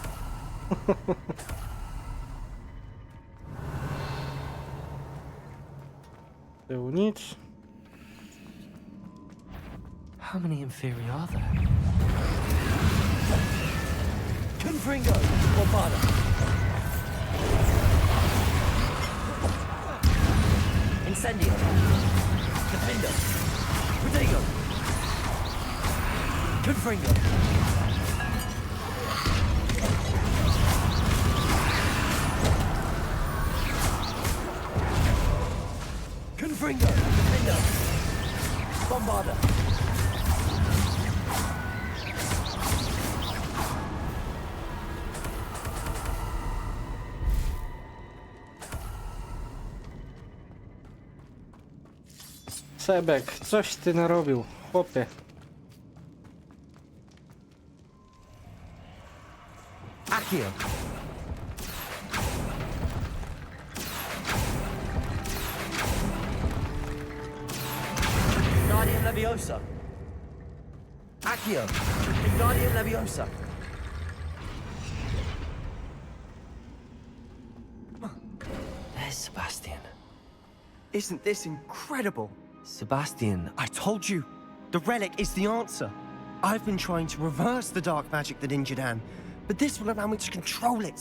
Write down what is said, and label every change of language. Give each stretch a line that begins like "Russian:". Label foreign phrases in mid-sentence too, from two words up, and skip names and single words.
Polish: Tyłu nic.
English: How many inferi are there? Confringo! Bombarda! Incendio! Defendo! Protego! Confringo! Confringo! Defendo! Bombarda!
Polish: Sebek, coś ty narobił, chłopie.
English: Accio! Guardian Leviosa! Accio! Guardian Leviosa! There's Sebastian. Isn't this incredible? Sebastian, I told you, the relic is the answer. I've been trying to reverse the dark magic that injured Anne, but this will allow me to control it.